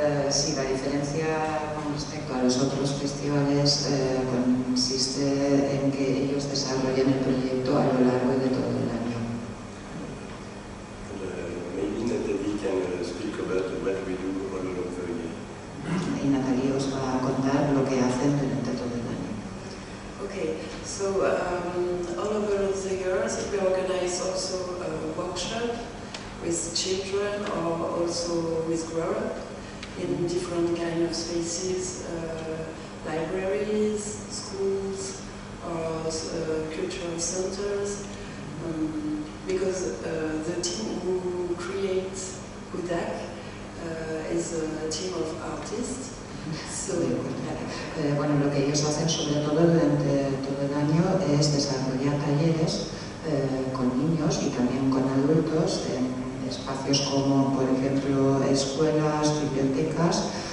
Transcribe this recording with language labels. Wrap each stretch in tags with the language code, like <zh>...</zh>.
<es>Sí, la diferencia con respecto a los otros festivales consiste en que ellos desarrollan el proyecto a lo largo de todo el año.</es> <en>Maybe Natalie can speak about what we do all along the year.</en> <es>Y Natalie os va a contar lo que hacen durante todo el año.</es> <en>Okay, so all over the years we organize also a workshop with children or also with grown-up in different kind of spaces, libraries, schools, or cultural centers, because the team who creates UDAC is a team of artists. So,</en> <es>bueno, lo que ellos hacen sobre todo durante todo el año es desarrollar talleres con niños y también con adultos en espacios como, por ejemplo, escuelas, bibliotecas.</es>